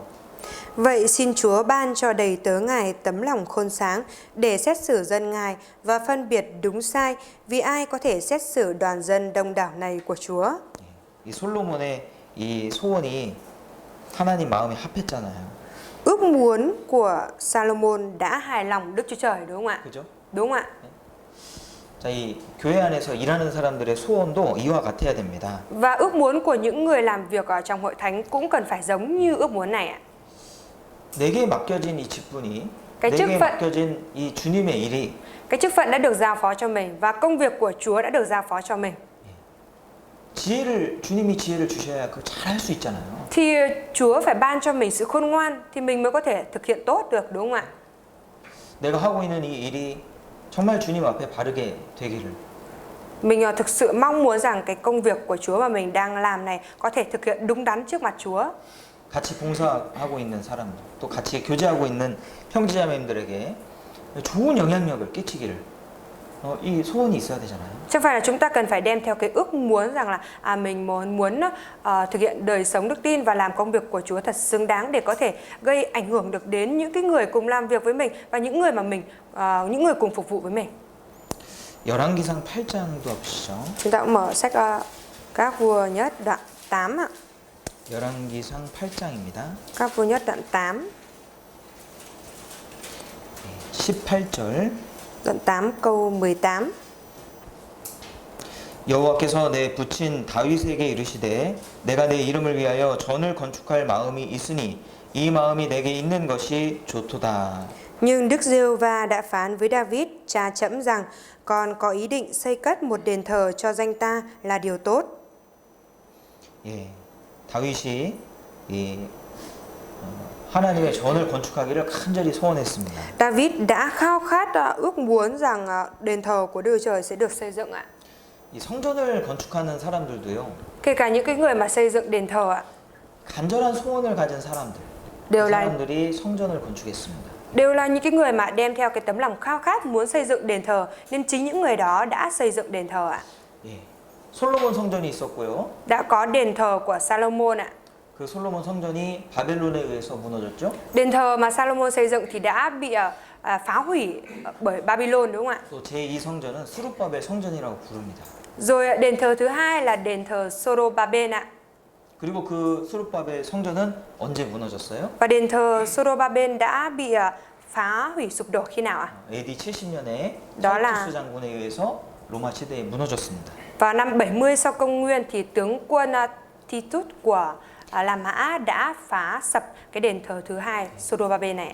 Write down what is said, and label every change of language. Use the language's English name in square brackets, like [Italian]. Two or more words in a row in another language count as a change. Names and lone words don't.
[Vietnamese] Vậy xin Chúa ban cho đầy tớ Ngài tấm lòng khôn sáng để xét xử dân Ngài và phân biệt đúng sai, vì ai có thể xét xử đoàn dân đông đảo này của Chúa. [Korean] 이 솔로몬의 이 소원이 하나님 마음에 합했잖아요. [Vietnamese] Ước muốn của Salomon đã hài lòng Đức Chúa Trời, đúng không ạ? [Korean] 그죠? [Vietnamese] Đúng ạ. [Korean] 자, 이 교회 안에서 일하는 사람들의 소원도 이와 같아야 됩니다. [Vietnamese] Và ước muốn của những người làm việc ở trong hội thánh cũng cần phải giống như ước muốn này ạ. [Korean] 내게 맡겨진 이 직분이 [Vietnamese] cái chức [Korean] 내게 [Vietnamese] phận [Korean] 맡겨진 이 주님의 일이 [Vietnamese] cái chức phận đã được giao phó cho mình và công việc của Chúa đã được giao phó cho mình. [Korean] 주님이 지혜를 주셔야 그거 잘 할 수 있잖아요. [Vietnamese] Thì Chúa phải ban cho mình sự khôn ngoan thì mình mới có thể thực hiện tốt được, đúng không ạ? [Korean] 내가 하고 있는 이 일이 정말 주님 앞에 바르게 되기를. [Vietnamese] Mình thực sự mong muốn rằng cái công việc của Chúa mà mình đang làm này có thể thực hiện đúng đắn trước mặt Chúa. [Korean] 같이 봉사하고 있는 사람들, 또 같이 교제하고 있는 형제자매님들에게 좋은 영향력을 끼치기를 이 소원이 있어야 되잖아요. [Vietnamese] Chẳng phải là chúng ta cần phải đem theo cái ước muốn rằng là mình muốn thực hiện đời sống đức tin và làm công việc của Chúa thật xứng đáng để có thể gây ảnh hưởng được đến những cái người cùng làm việc với mình và những người mà những người cùng phục vụ với mình. [Korean] 열왕기상 8장도 보시죠. [Vietnamese] Chúng ta cũng mở sách Các Vua Nhất đoạn 8 ạ. [Korean] 열왕기상 8장입니다. [Vietnamese] Các Vua Nhất đoạn 8. [Korean] 18절. [Vietnamese] Đoạn 8 câu 18. [Korean] 여호와께서 내 부친 다윗에게 이르시되 내가 내 이름을 위하여 전을 건축할 마음이 있으니 이 마음이 내게 있는 것이 좋도다. [Vietnamese] Nhưng Đức Giê-hô-va đã phán với David cha trẫm rằng con có ý định xây cất một đền thờ cho danh ta là điều tốt. [Korean] 예, 다윗이 이 하나님의 전을 건축하기를 간절히 소원했습니다. [Vietnamese] David đã khao khát ước muốn rằng đền thờ của Đức Chúa Trời sẽ được xây dựng ạ. [Korean] 이 성전을 건축하는 사람들도요. [Vietnamese] Kể cả những cái người mà xây dựng đền thờ ạ. [Korean] 간절한 소원을 가진 사람들. [Vietnamese] đều [Korean] 그 [Vietnamese] là [Korean] 사람들이 성전을 건축했습니다. [Vietnamese] đều là những cái người mà đem theo cái tấm lòng khao khát muốn xây dựng đền thờ, nên chính những người đó đã xây dựng đền thờ ạ. [Korean] 예, 솔로몬 성전이 있었고요. [Vietnamese] Đã có đền thờ của Salomon ạ. [Korean] 그 솔로몬 성전이 바벨론에 의해서 무너졌죠. [Vietnamese] Đền thờ mà Salomon xây dựng thì đã bị phá hủy bởi Babylon, đúng không ạ? [Korean] 또 제2 성전은 스룹바벨 성전이라고 부릅니다. [Vietnamese] Rồi đền thờ thứ hai là đền thờ Zorobabel ạ. [Korean] 그리고 그 스룹바벨 성전은 언제 무너졌어요? [Vietnamese] Và đền thờ Zorobabel đã bị phá hủy sụp đổ khi nào ạ? [Korean] AD 70년에 [Vietnamese] đó là [Korean] 타이투스 장군에 의해서 로마 시대에 무너졌습니다. [Vietnamese] vào năm 70 sau công nguyên thì tướng quân Titus của La Mã đã phá sập cái đền thờ thứ hai Zorobabel này.